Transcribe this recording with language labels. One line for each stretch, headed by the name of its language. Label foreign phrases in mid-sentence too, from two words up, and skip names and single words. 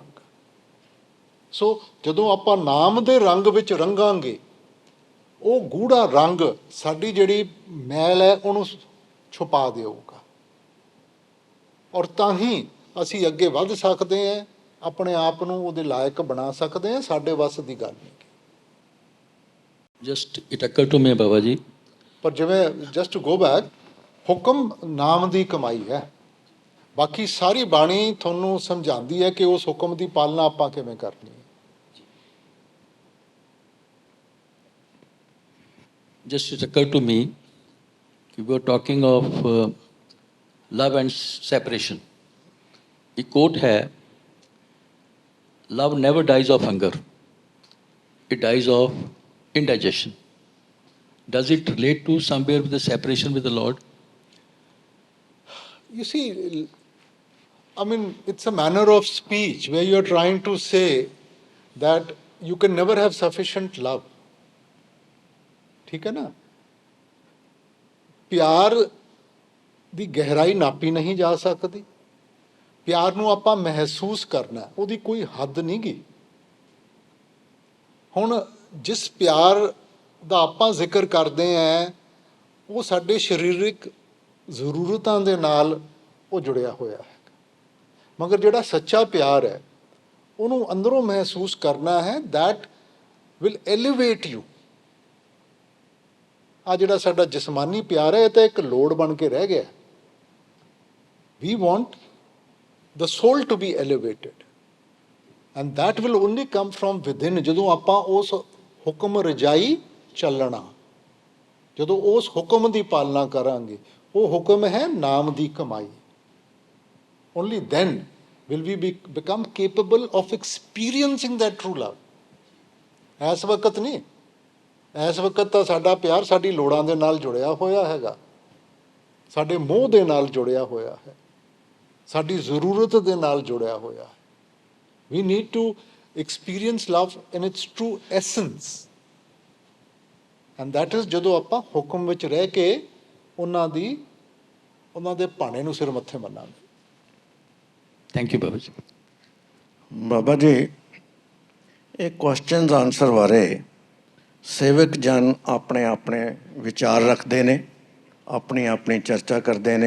Punjabi: ਸੋ ਜਦੋਂ ਆਪਾਂ ਨਾਮ ਦੇ ਰੰਗ ਵਿੱਚ ਰੰਗਾਂਗੇ, ਉਹ ਗੂੜਾ ਰੰਗ ਸਾਡੀ ਜਿਹੜੀ ਮੈਲ ਹੈ ਉਹਨੂੰ ਛੁਪਾ ਦੇਊਗਾ, ਔਰ ਤਾਂ ਹੀ ਅਸੀਂ ਅੱਗੇ ਵੱਧ ਸਕਦੇ ਹਾਂ, ਆਪਣੇ ਆਪ ਨੂੰ ਉਹਦੇ ਲਾਇਕ ਬਣਾ ਸਕਦੇ ਹਾਂ। ਸਾਡੇ ਵੱਸ ਦੀ ਗੱਲ ਨਹੀਂ।
English: just it occur to me ਬਾਬਾ ਜੀ,
Punjabi: ਪਰ ਜਿਵੇਂ
English: just to go back,
Punjabi: ਹੁਕਮ ਨਾਮ ਦੀ ਕਮਾਈ ਹੈ। ਬਾਕੀ ਸਾਰੀ ਬਾਣੀ ਤੁਹਾਨੂੰ ਸਮਝਾਉਂਦੀ ਹੈ ਕਿ ਉਸ ਹੁਕਮ ਦੀ ਪਾਲਣਾ ਆਪਾਂ ਕਿਵੇਂ ਕਰਨੀ ਹੈ।
English: just it occurred to me, we were talking of love and separation.
Hindi: एक quote है,
English: love never dies of hunger, it dies of indigestion. Does it relate to somewhere with the separation with the Lord? You see, I mean, it's a manner of speech where you're trying to say that you can never have sufficient love.
Punjabi: ਠੀਕ ਹੈ ਨਾ। ਪਿਆਰ ਦੀ ਗਹਿਰਾਈ ਨਾਪੀ ਨਹੀਂ ਜਾ ਸਕਦੀ। ਪਿਆਰ ਨੂੰ ਆਪਾਂ ਮਹਿਸੂਸ ਕਰਨਾ, ਉਹਦੀ ਕੋਈ ਹੱਦ ਨਹੀਂ ਗੀ। ਹੁਣ ਜਿਸ ਪਿਆਰ ਦਾ ਆਪਾਂ ਜ਼ਿਕਰ ਕਰਦੇ ਹਾਂ, ਉਹ ਸਾਡੇ ਸਰੀਰਕ ਜ਼ਰੂਰਤਾਂ ਦੇ ਨਾਲ ਉਹ ਜੁੜਿਆ ਹੋਇਆ ਹੈ। ਮਗਰ ਜਿਹੜਾ ਸੱਚਾ ਪਿਆਰ ਹੈ, ਉਹਨੂੰ ਅੰਦਰੋਂ ਮਹਿਸੂਸ ਕਰਨਾ ਹੈ।
English: that will elevate you.
Punjabi: ਆ ਜਿਹੜਾ ਸਾਡਾ ਜਿਸਮਾਨੀ ਪਿਆਰ ਹੈ ਇਹ ਤਾਂ ਇੱਕ ਲੋੜ ਬਣ ਕੇ ਰਹਿ ਗਿਆ।
English: we want the soul to be elevated and that will only come from within.
Punjabi: ਜਦੋਂ ਆਪਾਂ ਉਸ ਹੁਕਮ ਰਜਾਈ ਚੱਲਣਾ, ਜਦੋਂ ਉਸ ਹੁਕਮ ਦੀ ਪਾਲਣਾ ਕਰਾਂਗੇ, ਉਹ ਹੁਕਮ ਹੈ ਨਾਮ ਦੀ ਕਮਾਈ।
English: only then will we become capable of experiencing that true love।
Punjabi: ਇਸ ਵਕਤ ਨਹੀਂ, ਇਸ ਵਕਤ ਤਾਂ ਸਾਡਾ ਪਿਆਰ ਸਾਡੀ ਲੋੜਾਂ ਦੇ ਨਾਲ ਜੁੜਿਆ ਹੋਇਆ ਹੈਗਾ, ਸਾਡੇ ਮੋਹ ਦੇ ਨਾਲ ਜੁੜਿਆ ਹੋਇਆ ਹੈ, ਸਾਡੀ ਜ਼ਰੂਰਤ ਦੇ ਨਾਲ ਜੁੜਿਆ ਹੋਇਆ ਹੈ।
English: we need to experience love in its true essence and that is
Punjabi: ਜਦੋਂ ਆਪਾਂ ਹੁਕਮ ਵਿੱਚ ਰਹਿ ਕੇ ਉਹਨਾਂ ਦੇ ਭਾਣੇ ਨੂੰ ਸਿਰ ਮੱਥੇ ਮੰਨਾਂਗੇ।
English: thank you ਬਾਬਾ ਜੀ।
Punjabi: ਬਾਬਾ ਜੀ, ਇਹ
English: questions answer
Punjabi: ਬਾਰੇ ਸੇਵਕ ਜਨ ਆਪਣੇ ਆਪਣੇ ਵਿਚਾਰ ਰੱਖਦੇ ਨੇ, ਆਪਣੀ ਆਪਣੀ ਚਰਚਾ ਕਰਦੇ ਨੇ।